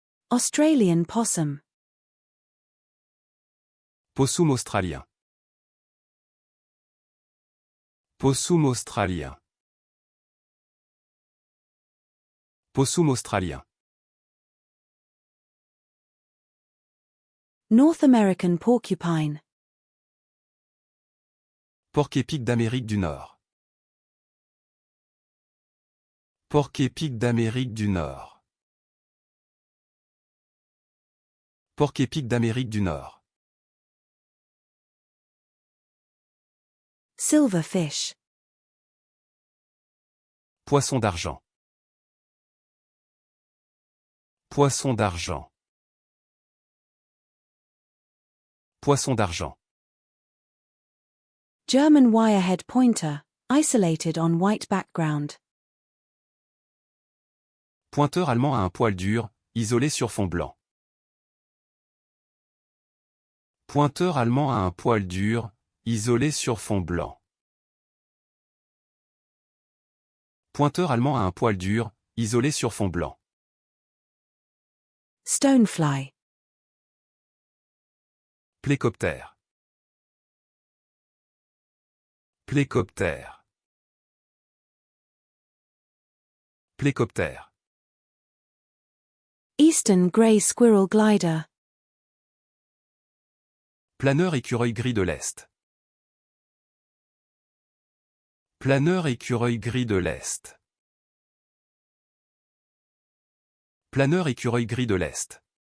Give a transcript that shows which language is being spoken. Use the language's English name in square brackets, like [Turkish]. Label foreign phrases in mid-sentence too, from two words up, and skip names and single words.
[English] Australian possum. [French] Possum australien. Possum australien. Possum australien. [English] North American porcupine. [French] Porc-épic d'Amérique du Nord. Porc-épic d'Amérique du Nord. Porc-épic d'Amérique du Nord. [English] Silverfish. [French] Poisson d'argent. Poisson d'argent. Poisson d'argent. [English] German wirehead pointer, isolated on white background. [French] Pointeur allemand à un poil dur, isolé sur fond blanc. Pointeur allemand à un poil dur, isolé sur fond blanc. Pointeur allemand à un poil dur, isolé sur fond blanc. [English] Stonefly. [French] Plécoptère. Plécoptère. Plécoptère. [English] Eastern grey squirrel glider. [French] Planeur écureuil gris de l'Est. Planeur écureuil gris de l'Est. Planeur écureuil gris de l'Est.